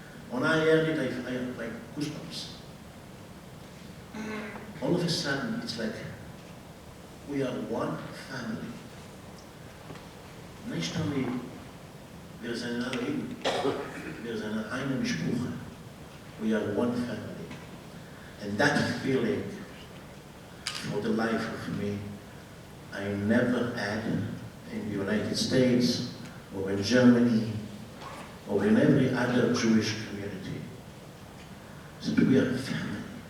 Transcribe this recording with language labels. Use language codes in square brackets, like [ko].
[en] When I heard it, I had like goosebumps. All of a sudden, it's like, we are one family. [de] Nicht [en] only, [de] wir sind alle Juden, wir sind eine Mishpucha. [en] We are one family. And that feeling for the life of me, I never had in the United States, or in Germany, or in every other Jewish community. So we are a family.